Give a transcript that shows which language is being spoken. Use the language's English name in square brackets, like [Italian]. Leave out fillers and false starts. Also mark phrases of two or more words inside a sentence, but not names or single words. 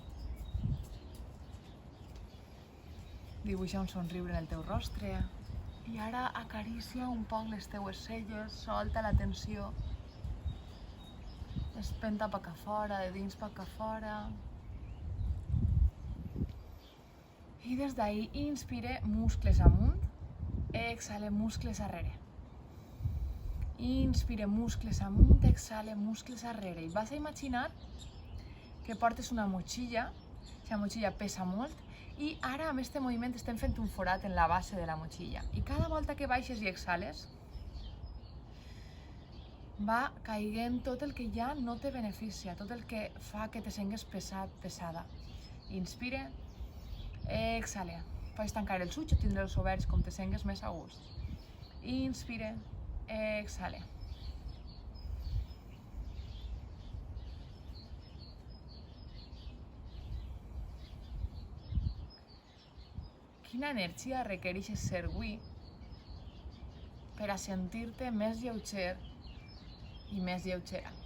[Catalan] Dibuixa un somriure en el teu rostre i ara acaricia un poc les teues celles, solta la tensió, espenta pa que fora, de dins pa que fora. I des d'ahí inspire muscles amunt, exhale muscles arrere. Inspire muscles amunt, exhale muscles arrere. I vas a imaginar que portes una motxilla, la motxilla pesa molt, i ara amb aquest moviment estem fent un forat en la base de la motxilla. I cada volta que baixes i exhales, va caiguent tot el que ja no te beneficia, tot el que fa que te sengues pesat, pesada. Inspire, exhale. Pots tancar els ulls o tindre els oberts com te sengues més a gust. Inspire, exhale. Quina energia requereix ser avui per a sentir-te més lleuger i més lleugera?